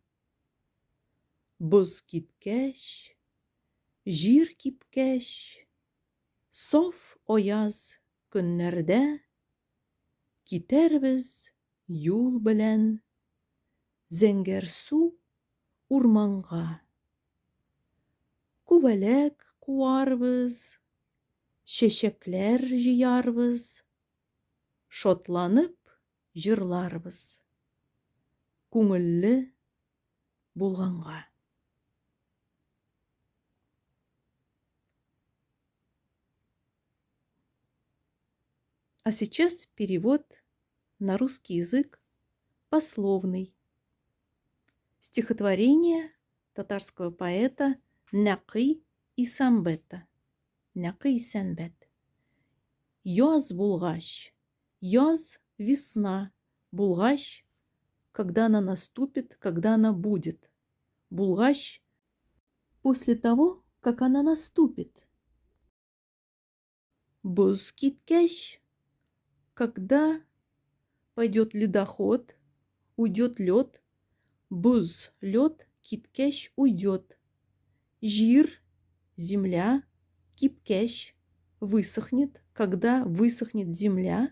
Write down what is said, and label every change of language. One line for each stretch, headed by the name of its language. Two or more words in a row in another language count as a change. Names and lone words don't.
Tatar: Боз киткәч, җир кипкәч, саф аяз көннәрдә китәрбез юл белән зәңгәр су урманга. Күбәләк куарбыз, чәчәкләр җыярбыз, шатланып җырларбыз, күңелле булганга.
Russian: А сейчас перевод на русский язык пословный. Стихотворение татарского поэта Нәкый Исәнбәт.
Tatar: Нәкый Исәнбәт. Яз булгач, яз — весна, булгач —
Russian: когда она наступит, когда она будет. Булгач — после того, как она наступит.
Tatar: Боз киткәч —
Russian: когда пойдет ледоход, уйдет лед. Боз — лед, киткәч — уйдет. Җир — земля, кипкәч — высохнет, когда высохнет земля.